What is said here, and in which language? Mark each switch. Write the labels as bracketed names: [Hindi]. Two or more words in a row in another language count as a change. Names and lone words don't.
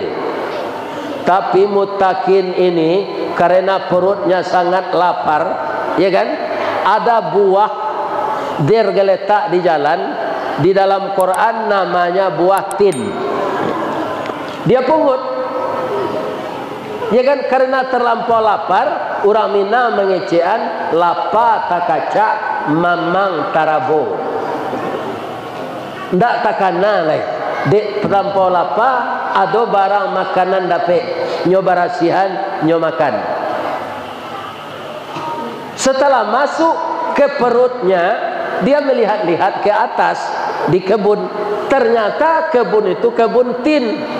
[Indonesian] Tapi Muttaqin ini karena perutnya sangat lapar, ya kan? Ada buah dia geletak di jalan, di dalam Quran namanya buah tin. Dia pungut, Ya kan, karena terlampau lapar, orang Minang mengecean [Minangkabau] lapa takaca mamang tarabo. Ndak takana lai. Dek terlampau lapar, ada barang makanan dapat nyo barasihan nyo makan. [Indonesian] Setelah masuk ke perutnya, dia melihat-lihat ke atas di kebun. Ternyata kebun itu kebun tin.